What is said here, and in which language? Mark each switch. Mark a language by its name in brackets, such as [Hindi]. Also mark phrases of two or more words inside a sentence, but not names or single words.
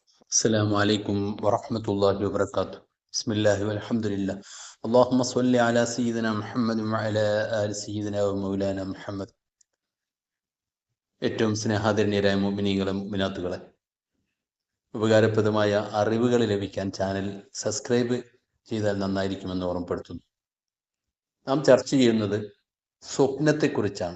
[Arabic] السلام عليكم ورحمة الله وبركاته. بسم الله والحمد لله. اللهم صل على سيدنا محمد وعلى آل سيدنا ومولانا മുഹമ്മദ്. [Malayalam] ഏറ്റവും സ്നേഹാദരണീയരായ മുഅ്മിനീങ്ങളെ മുഅ്മിനാത്തുകളെ, ഉപകാരപ്രദമായ അറിവുകൾ ലഭിക്കാൻ ചാനൽ സബ്സ്ക്രൈബ് ചെയ്താൽ നന്നായിരിക്കുമെന്ന് ഓർമ്മപ്പെടുത്തുന്നു. നാം ചർച്ച ചെയ്യുന്നത് സ്വപ്നത്തെക്കുറിച്ചാണ്.